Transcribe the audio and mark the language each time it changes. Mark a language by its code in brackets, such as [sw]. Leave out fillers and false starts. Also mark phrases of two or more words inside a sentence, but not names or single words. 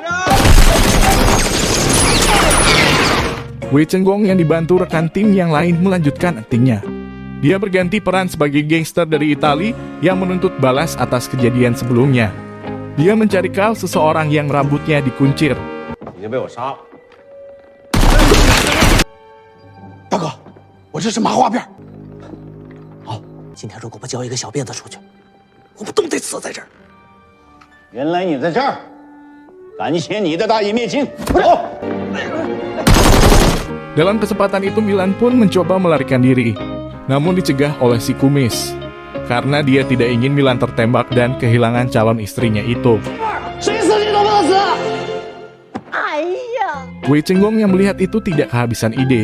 [id] Wei Chenggong yang dibantu rekan tim yang lain melanjutkan aktingnya. Dia berganti peran sebagai gangster dari Italia yang menuntut balas atas kejadian sebelumnya. Dia mencari Carl, seseorang yang rambutnya dikuncir. [zh] 大哥，我这是麻花辫。今天如果不交一个小辫子出去，我们都得死在这儿。原来你在这儿，感谢你的大义灭亲。走。 [id] Dalam kesempatan itu Milan pun mencoba melarikan diri, namun dicegah oleh si kumis. Karena dia tidak ingin Milan tertembak dan kehilangan calon istrinya itu. Wei Chenggong yang melihat itu tidak kehabisan ide.